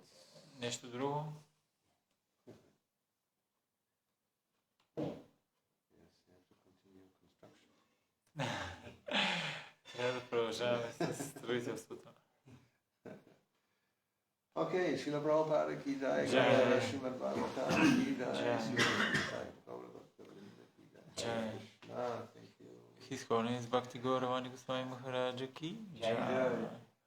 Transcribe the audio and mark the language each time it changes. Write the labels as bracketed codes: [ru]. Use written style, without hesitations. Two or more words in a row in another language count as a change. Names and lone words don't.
[bg] Нещо друго? Трябва да продължаваме с строителството. [hi] Okay, Srila Prabhupada की जय, Srimad Bhagavatam की जय, Jai. Krishna, [en] thank you. His Holiness Bhakti Gauravani Goswami Maharaja [hi] की जय.